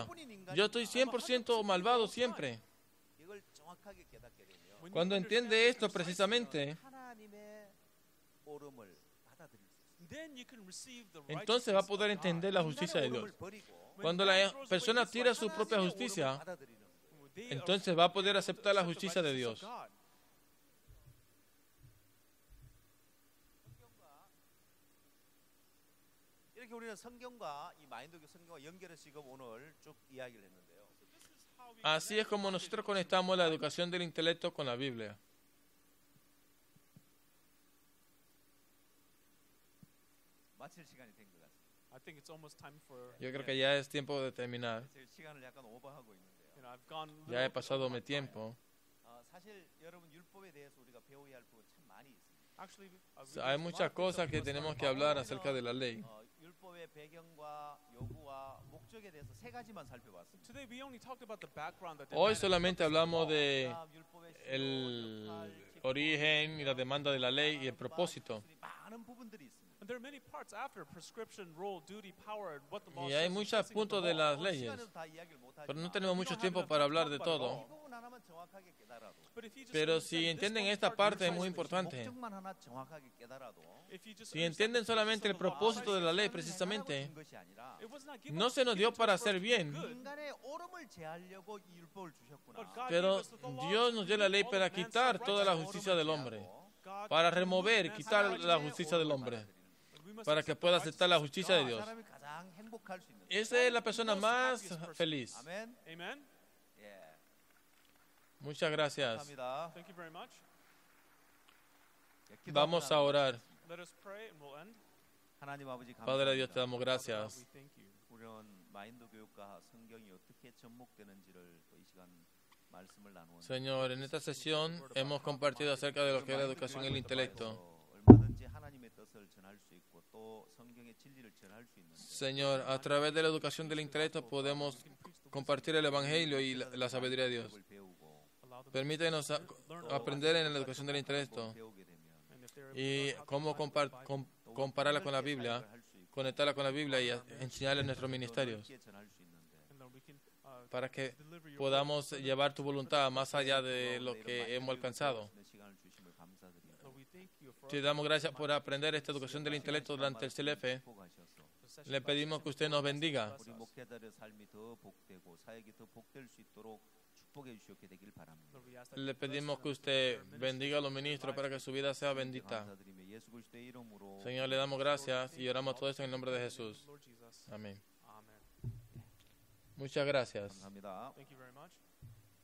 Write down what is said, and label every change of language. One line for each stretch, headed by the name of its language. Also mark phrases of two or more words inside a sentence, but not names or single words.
Spanish: Yo estoy 100% malvado siempre. Cuando entiende esto precisamente, entonces va a poder entender la justicia de Dios. Cuando la persona tira su propia justicia, entonces va a poder aceptar la justicia de Dios.
Korean: 이렇게 우리는 성경과 이 마인드교 성경과 연결해서 지금 오늘 쭉 이야기를 했는데요.
Spanish: Así es como nosotros conectamos la educación del intelecto con la Biblia.
Korean: 마칠 시간이 된 것 같습니다.
English: I think it's almost time for.
Spanish: Yo creo que ya es tiempo de terminar.
Korean: 시간을 약간 오버하고 있는데요.
English: You know, I've gone.
Spanish: Ya he pasado mi tiempo.
Korean: 사실 여러분 율법에 대해서 우리가 배워야 할 부분 참 많이 있습니다.
English: Actually,
Spanish: Hay muchas cosas que tenemos que hablar acerca de la ley.
Korean: 율법의 배경과 요구와 목적에 대해서 세 가지만 살펴봤습니다.
English: Today we only talked about the background. That
Spanish: Hoy solamente hablamos de el origen y la demanda de la ley y el propósito.
Korean: 많은 부분들이 있습니다.
English: And there are many parts after prescription, role, duty, power, and what the law
Spanish: Y hay
English: says.
Spanish: muchos puntos de las leyes, pero no tenemos mucho tiempo para hablar de todo.
Korean: 이 부분 하나만 정확하게 깨달아도,
English: But if you just
Spanish: Pero
English: understand
Spanish: si
English: this
Spanish: entienden
English: one
Spanish: esta
English: part,
Spanish: parte es
English: you're
Spanish: muy
English: fine.
Spanish: importante.
Korean: 목적만 하나 정확하게 깨달아도
English: If you just
Spanish: Si
English: understand
Spanish: entienden
English: the
Spanish: solamente el
English: purpose of the law,
Spanish: propósito de la ley
Korean: 하나님이
Spanish: precisamente,
Korean: 준 것이 아니라
English: it was not given
Spanish: no se nos dio
English: given to
Spanish: para
English: us for
Spanish: hacer bien,
English: good.
Korean: 인간의 오름을 제하려고 이 율법을 주셨구나.
English: But God
Spanish: pero
English: gave us the law
Spanish: Dios
English: to
Spanish: nos dio la ley
English: remove
Spanish: para
English: all man's
Spanish: quitar toda la
English: self-righteousness.
Spanish: justicia del hombre,
English: God
Spanish: para
English: removed
Spanish: remover,
English: man's
Spanish: quitar la
English: self-righteousness.
Spanish: justicia del hombre,
English: But we must
Spanish: para que
English: accept the
Spanish: pueda aceptar la
English: righteousness of
Spanish: justicia de
English: God.
Spanish: Dios.
Korean: 사람이 가장 행복할 수 있는.
Spanish: Esa es la persona más feliz.
Korean: 아멘.
English: Amen.
Korean: 예.
Spanish: Muchas gracias.
Korean: 감사합니다.
English: Thank you very much.
Korean: 예, 기도하고
Spanish: Vamos a
Korean: 나가겠습니다.
Spanish: orar.
English: Let us pray and we'll end.
Korean: 하나님 아버지
Spanish: Padre Dios, te
Korean: 감사합니다.
Spanish: damos
English: God,
Spanish: gracias.
English: we thank you.
Korean: 우리는 마인드 교육과 성경이 어떻게 접목되는지를 또 이 시간 말씀을 나누었는데
Spanish: Señor, en esta sesión hemos compartido acerca de lo que es la educación y el intelecto.
Korean: 얼마든지 하나님의 뜻을 전할 수 있고 또 성경의 진리를 전할 수 있는데
Spanish: Señor, a través de la educación del intelecto podemos compartir el Evangelio y la sabiduría de Dios.
Korean: 그걸 배우고
English: Allow them
Spanish: Permítenos aprender en la educación del intelecto
Korean: 배우게 되면
English: and if they're
Spanish: y cómo compararla con la Biblia, conectarla con la Biblia y enseñarla en nuestros ministerios,
Korean: 전할 수 있는데
English: and then we can
Spanish: para que
English: deliver your
Spanish: podamos llevar tu voluntad más allá de lo que hemos alcanzado.
Korean: 시간을 주심을 감사드립니다.
English: Lord, we thank you for
Spanish: Te damos gracias por aprender esta educación del intelecto durante el CLF. Le pedimos que usted nos bendiga.
Korean: 우리 목회자들의 삶이 더 복되고 사역이 더 복될 수 있도록 축복해 주시옵게 되길 바랍니다.
English: Lord, we ask that
Spanish: Le pedimos que usted bendiga a los ministros para que su vida sea bendita.
Korean: 감사드리며 예수 그리스도의 이름으로
Spanish: Señor, le damos gracias y oramos todo esto en el nombre de Jesús.
English: Lord Jesus.
Spanish: Amén.
English: Amen.
Spanish: Muchas gracias.
Korean: 감사합니다.
English: Thank you very much.